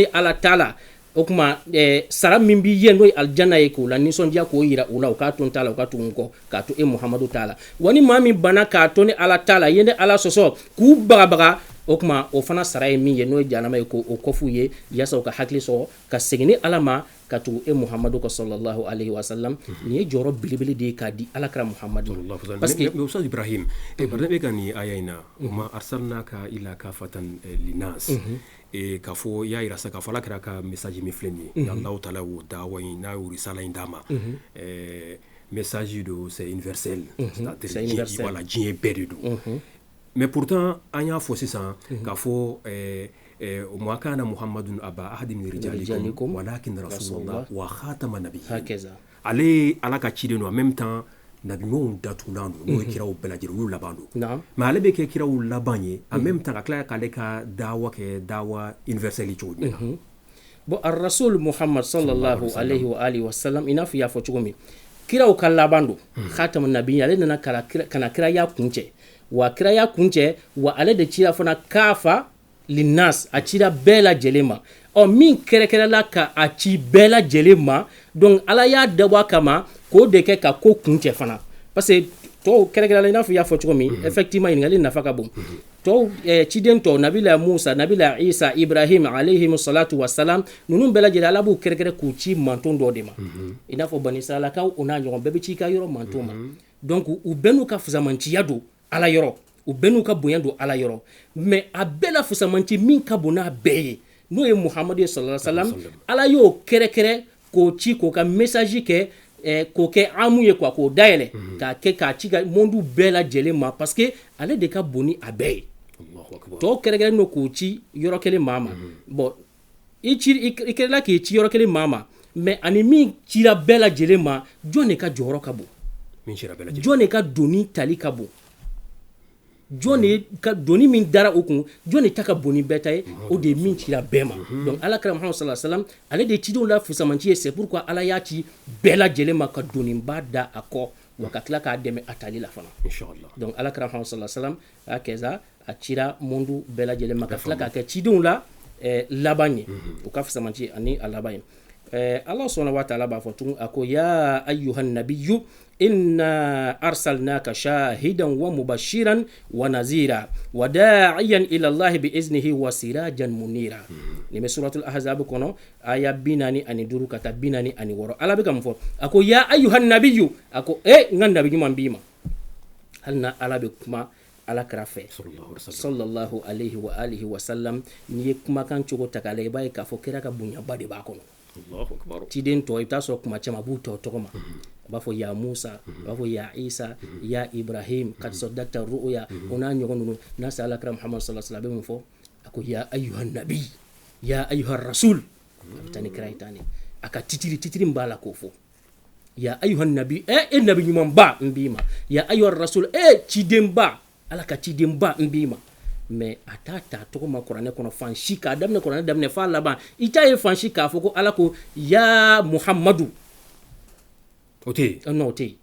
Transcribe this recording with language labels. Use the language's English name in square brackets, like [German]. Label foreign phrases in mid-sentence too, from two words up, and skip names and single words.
[Bambara] ala t'a la o kuma sara min b'i ye n'o ye aljanna ye k'o la nisɔndiya k'o yira u la u k'a to n t'a la u ka tugu n kɔ k'a to e muhamadu t'a la wa ni maa min bana k'a to ni ala t'a la ye ne ala sɔsɔ k'u bagabaga o kuma o fana sara ye min ye n'o ye jahanama ye ko o kɔf'u ye yaasa u ka hakili sɔrɔ ka segin ni ala ma ka tugu e muhamadu ka [Arabic] صلى الله عليه وسلم [Bambara] nin ye jɔyɔrɔ belebele de ye k'a di alakira muhamadu [French] parce que [Bambara] ustaz ibrahim barna bɛ ka nin aya in na [Arabic] ما أرسلناك إلا كافة للناس [Bambara] k'a fɔ y'a yira sa k'a fɔ alakira ka message min filɛ nin ye [Arabic] الله تعالى [Bambara] y'o dawa in n'a y'o risala in d'a ma message do [French] c'est universel c'est-à-dire voilà [Bambara] diɲɛ bɛɛ de don [French] mais pourtant [Bambara] an y'a fɔ sisan k'a fɔ [Arabic] ما كان محمد أبا أحد من رجالكم ولكن رسول الله وخاتم النبيين [Bambara] ale ala ka ciden don [French] en même temps [Bambara] nabiɲumanw datugulan don n'o ye kiraw bɛɛ lajɛlen olu laban don mais ale bɛ kɛ kiraw laban ye [French] en même temps [Bambara] ka tila k'ale ka dawa kɛ dawa universelle cogo min na bon [Arabic] الرسول محمد صلى الله عليه وآله وسلم [Bambara] i n'a fɔ i y'a fɔ cogo min kiraw ka laban don [Arabic] خاتم النبيين [Bambara] ale nana kana kiraya kuncɛ wa kiraya kuncɛ wa ale de cira fana [Arabic] كافة للناس [Bambara] a cira bɛɛ lajɛlen ma min kɛrɛkɛrɛla ka a ci bɛɛ lajɛlen ma donc ala y'a dabɔ a kama k'o de kɛ ka ko kuncɛ fana [French] parce que [Bambara] tɔw kɛrɛkɛrɛla i n'a fɔ i y'a fɔ cogo min effectivement ɲininkali nafa ka bon tɔw ciden tɔw nabila musa nabila isa ibrahim [Arabic] عليهم الصلاة والسلام [Bambara] ninnu bɛɛ lajɛlen ala b'u kɛrɛkɛrɛ k'u ci manton dɔ de ma i n'a fɔ bani israilakaw o n'a ɲɔgɔn bɛɛ bɛ ci i ka yɔrɔ manton ma donc u bɛɛ n'u ka fusamanciya don ala yɔrɔ u bɛɛ n'u ka bonya don ala yɔrɔ mais a bɛɛ la fusamanci min ka bon n'a bɛɛ ye n'o ye muhamadu [Arabic] صلى الله عليه وسلم [Bambara] ala y'o kɛrɛkɛrɛ k'o ci k'o ka message kɛ k'o kɛ amu ye quoi k'o dayɛlɛ k'a kɛ k'a ci ka monde bɛɛ lajɛlen ma [French] parce que [Bambara] ale de ka bon ni a bɛɛ ye tɔw kɛrɛkɛrɛn don k'o ci yɔrɔ kelen maa ma bon i kɛrɛla k'i ci yɔrɔ kelen maa ma mais ani min cira bɛɛ lajɛlen ma jɔn de ka jɔyɔrɔ ka bon jɔn de ka doni tali ka bon jɔn de ka doni min dara o kun jɔn de ta ka bon ni bɛɛ ta ye o de ye min cira bɛɛ ma donc alakira muhamadu [Arabic] صلى الله عليه وسلم [Bambara] ale de cidenw la fusamanci ye [French] c'est pourquoi [Bambara] ala y'a ci bɛɛ lajɛlen ma ka doniba da a kɔ wa ka tila k'a dɛmɛ a tali la fana donc alakira muhamadu [Arabic] صلى الله عليه وسلم [Bambara] a kɛ sa a cira monde bɛɛ lajɛlen ma ka tila k'a kɛ cidenw la laban ye o ka fusamanci ani a laban ye Allah [Arabic] سبحانه وتعالى [Bambara] b'a fɔ tugun a ko [Arabic] يا أيها النبي إنا أرسلناك شاهدا ومبشرا ونذيرا وداعيا إلى الله بإذنه وسراجا منيرا [Bambara] ni bɛ [Arabic] سورة الأحزاب [Bambara] kɔnɔ aya 45 ka taa 46 Allah bɛ ka mun fɔ a ko [Arabic] يا أيها النبي [Bambara] a ko n ka nabi ɲuman b'i ma hali na Allah bɛ kuma ala kira fɛ [Arabic] صلى الله عليه و آله وسلم [Bambara] n'i ye kumakan cogo ta k'a lajɛ i b'a ye k'a fɔ kira ka bonyaba de b'a kɔnɔ ciden tɔ i bɛ taa sɔrɔ kuma caman a b'u tɔ tɔgɔ ma a b'a fɔ ya musa a b'a fɔ ya isa ya ibrahim [Arabic] قد صدقت الرؤيا [Bambara] o n'a ɲɔgɔn ninnu n'a se alakira muhammadu [Arabic] صلى الله عليه وسلم [Bambara] a bɛ mun fɔ a ko [Arabic] يا أيها النبي يا أيها الرسول [Bambara] a bɛ taa ni kira ye tan de a ka titiri min b'a la k'o fɔ [Arabic] يا أيها النبي [Bambara] e nabi ɲuman ba n b'i ma [Arabic] يا أيها الرسول [Bambara] ciden ba ala ka ciden ba n b'i ma mais a t'a ta tɔgɔ ma kuranɛ kɔnɔ fan si k'a daminɛ kuranɛ daminɛ f'a laban i t'a ye fan si k'a fɔ ko ala ko ya muhammadu o tɛ yen non o tɛ yen